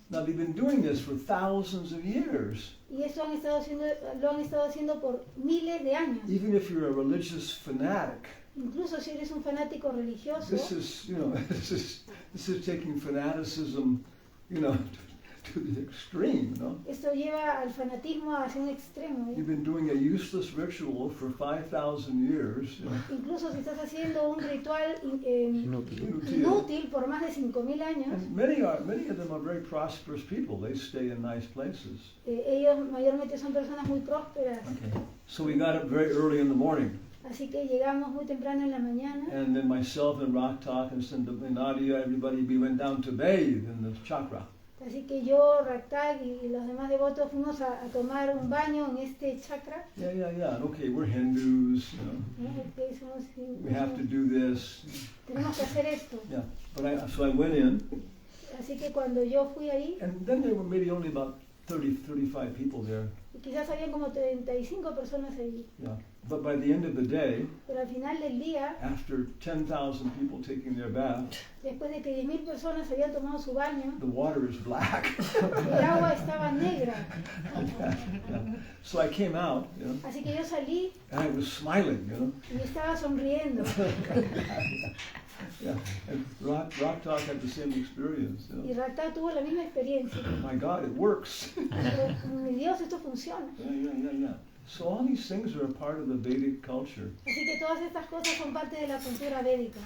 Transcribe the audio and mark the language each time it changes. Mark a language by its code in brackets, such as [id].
[en] Now they've been doing this for thousands of years. [es] Y esto lo han estado haciendo por miles de años. [en] Even if you're a religious fanatic, [es] Incluso si eres un fanático religioso, [en] this is, you know, this is taking fanaticism, you know, to the extreme, you know. [es] esto lleva al fanatismo hacia un extremo. [en] You've been doing a useless ritual for 5,000 years. You know. [es] Incluso si estás haciendo un ritual Inútil. inútil por más de 5.000 años, [en] And many of them are very prosperous people. They stay in nice places. [es] ellos mayormente son personas muy prósperas. [en] Okay. So we got up very early in the morning, [es] Así que llegamos muy temprano en la mañana [en] and then myself and Rock Talk and Nadia, everybody, we went down to bathe in the chakra. [es] Así que yo, Raktag y los demás devotos fuimos a tomar un baño en este chakra. [en] Yeah. And okay, we're Hindus, you know. [es] ¿No? Que somos [en] We have to do this. [es] tenemos que hacer esto. [en] Yeah. So I went in, [es] Así que cuando yo fui ahí, [en] and then there were maybe only about 35 people there. [es] y quizás habían como 35 personas allí. [en] Yeah. But by the end of the day, [es] Pero al final del día, [en] after 10,000 people taking their bath, [es] después de que 10.000 personas habían tomado su baño, [en] the water is black. [es] el agua estaba negra. [en] Yeah. So I came out, you know, [es] Así que yo salí [en] and I was smiling, you know. [es] y estaba sonriendo. [en] Yeah. And Rock Talk had the same experience. You [es] Y [en] know. [es] Raktag tuvo la misma experiencia. [en] My God, it works. [es] Pero, mi Dios, esto funciona. [en] Yeah. So all these things are a part of the Vedic culture. [es] Así que todas estas cosas son parte de la cultura védica.